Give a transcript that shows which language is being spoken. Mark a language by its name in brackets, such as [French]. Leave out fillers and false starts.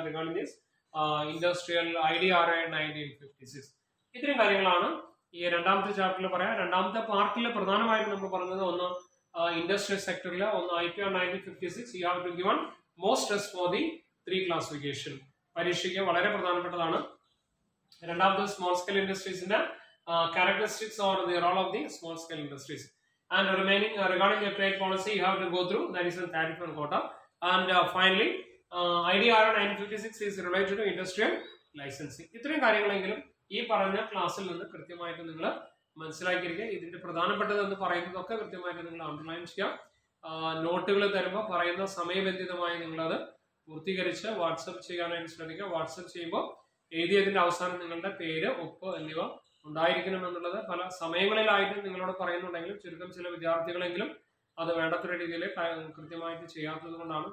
[English] Regarding this industrial IDRA 1956. [Malayalam] ഇത്രയും കാര്യങ്ങളാണ് ഈ രണ്ടാമത്തെ ചാപ്റ്ററിൽ പറയാം. രണ്ടാമത്തെ പാർട്ടിൽ പ്രധാനമായിട്ടും നമ്മൾ പറഞ്ഞത് ഒന്ന് ഇൻഡസ്ട്രിയൽ സെക്ടറിൽ, ഒന്ന് IPR 1956. [English] You have to given most stress for the 3 classification. [Malayalam] പരീക്ഷയ്ക്ക് വളരെ പ്രധാനപ്പെട്ടതാണ്. രണ്ടാമത്തെ [English] Small scale ഇൻഡസ്ട്രീസിന്റെ characteristics or the role of the small scale industries. And remaining regarding the trade policy, you have to go through, that is a tariff and quota. And finally, IDRA 1956 is related to industrial licensing. [Malayalam] ഇത്രയും കാര്യങ്ങളെങ്കിലും ഈ പറഞ്ഞ ക്ലാസ്സിൽ നിന്ന് കൃത്യമായിട്ട് നിങ്ങൾ മനസ്സിലാക്കിയിരിക്കുക. ഇതിന്റെ പ്രധാനപ്പെട്ടത് എന്ന് പറയുന്നതൊക്കെ കൃത്യമായിട്ട് നിങ്ങൾ അണ്ടർലൈൻ ചെയ്യുക. നോട്ടുകൾ തരുമ്പോൾ പറയുന്ന സമയബന്ധിതമായി നിങ്ങളത് പൂർത്തീകരിച്ച് വാട്സപ്പ് ചെയ്യാനായിട്ട് ശ്രമിക്കുക. വാട്സപ്പ് ചെയ്യുമ്പോൾ എഴുതിയതിന്റെ അവസാനം നിങ്ങളുടെ പേര്, ഒപ്പ് എന്നിവ ഉണ്ടായിരിക്കണം എന്നുള്ളത് പല സമയങ്ങളിലായിട്ട് നിങ്ങളോട് പറയുന്നുണ്ടെങ്കിലും ചുരുക്കം ചില വിദ്യാർത്ഥികളെങ്കിലും അത് വേണ്ടത്ര രീതിയിൽ കൃത്യമായിട്ട് ചെയ്യാത്തത് കൊണ്ടാണ്.